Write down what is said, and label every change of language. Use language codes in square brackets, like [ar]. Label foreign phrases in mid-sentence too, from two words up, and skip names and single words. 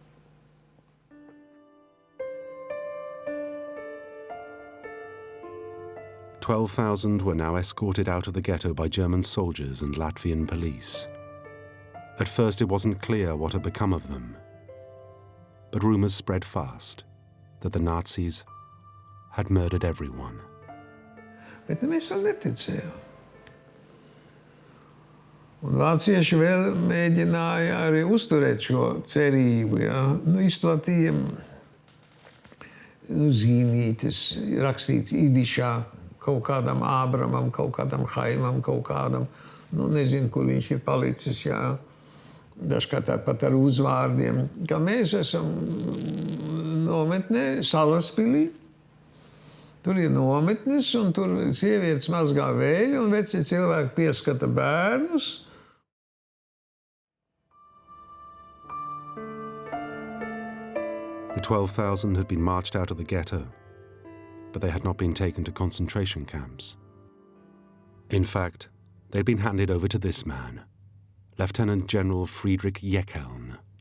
[en] "12,000 were now escorted out of the ghetto by German soldiers and Latvian police. At first it wasn't clear what had become of them. But rumors spread fast that the Nazis had murdered everyone. [lv] Bet mēs vēl neticējām. Un vācieši vēl mēģināja arī uzturēt šo cerību, izplatīja zīmītes, rakstīts idišā, kaut kādam Ābramam, kaut kādam Haimam, kaut kādam, nezinu, kur viņš ir palicis, dažkārt pat ar uzvārdiem, ka mēs esam nometnē Salaspilī. Tur ir nometnes, un tur sievietes mazgā vēļu, un veci cilvēki pieskata bērnus. [en] The 12,000 had been marched out of the ghetto, but they had not been taken to concentration camps. In fact, they'd been handed over to this man, Lieutenant General Friedrich Jeckeln.